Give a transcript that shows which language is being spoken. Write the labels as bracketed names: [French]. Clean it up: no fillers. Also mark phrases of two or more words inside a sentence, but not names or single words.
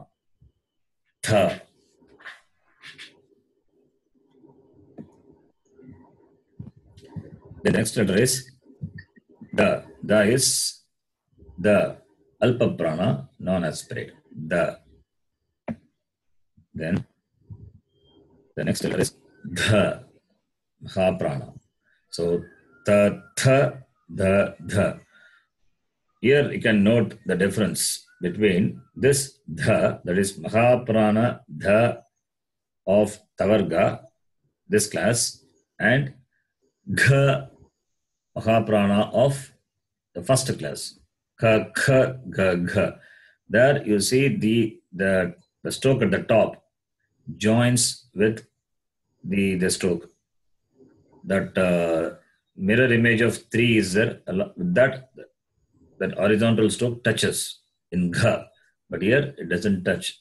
[English] Tha. The next letter is da. Da is the [Sanskrit] alpa prana, [English] non-aspirate. [Sanskrit] Da. [English] Then the next letter is dha. [Sanskrit] Mahaprana. So ta, tha, da, dha. [English] Here you can note the difference between this dha, that is Mahaprana dha of tavarga, this class, and gha, Mahaprana of the first class. [Sanskrit] Kha, kha, gha, gha. [English] There you see the stroke at the top joins with the stroke. That mirror image of 3 is there. That horizontal stroke touches in gha, but here it doesn't touch.